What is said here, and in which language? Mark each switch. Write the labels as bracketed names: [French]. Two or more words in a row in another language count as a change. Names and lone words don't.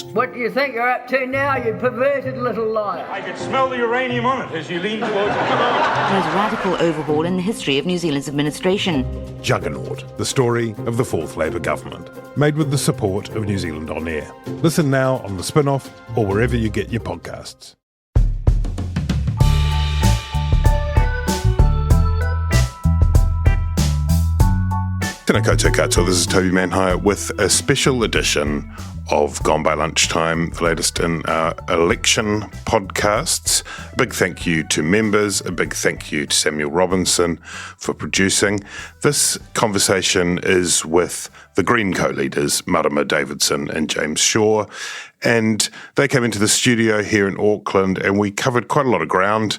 [English] What do you think you're up to now, you perverted little liar? I could smell the uranium on it as you lean towards it. There's a radical overhaul in the history of New Zealand's administration. Juggernaut, the story of the Fourth Labour government. Made with the support of New Zealand On Air. Listen now on The Spin-off or wherever you get your podcasts. [Māori] Tēnā koutou katoa, [English] this is Toby Manhire with a special edition of Gone by Lunchtime, the latest in our election podcasts. A big thank you to members, a big thank you to Samuel Robinson for producing. This conversation is with the Green co-leaders, Marama, Davidson and James Shaw, and they came into the studio here in Auckland and we covered quite a lot of ground.